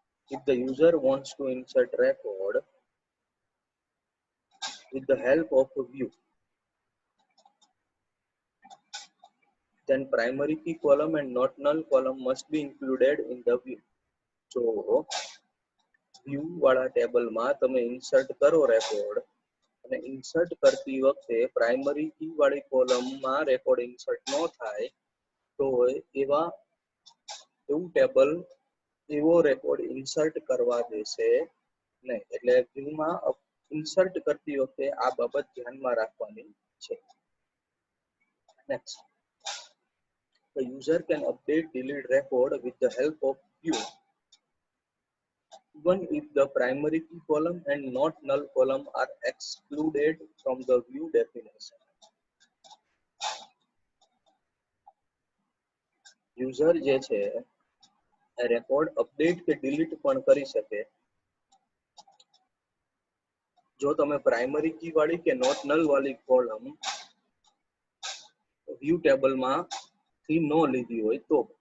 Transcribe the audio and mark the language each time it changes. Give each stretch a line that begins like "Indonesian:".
English: If the user wants to insert record with the help of a view, then primary key column and not null column must be included in the view.
Gujarati: જો view વાળા ટેબલમાં તમે insert કરો record અને insert કરતી વખતે primary key વાળી કોલમમાં રેકોર્ડ ઇન્સર્ટ ન થાય તો એવું ટેબલ એવો રેકોર્ડ ઇન્સર્ટ કરવા દેશે નહીં. એટલે વ્યૂમાં ઇન્સર્ટ કરતી વખતે આ બાબત ધ્યાનમાં રાખવાની છે.
English: Next, the user can update delete record with the help of view even if the primary key column and not null column are excluded from the view definition.
Gujarati: User જે છે રેકોર્ડ અપડેટ કે delete પણ કરી શકે જો તમે primary key વાળી કે નોટ નલ વાળી કોલમ વ્યૂ ટેબલમાં થી ન લીધી હોય તો.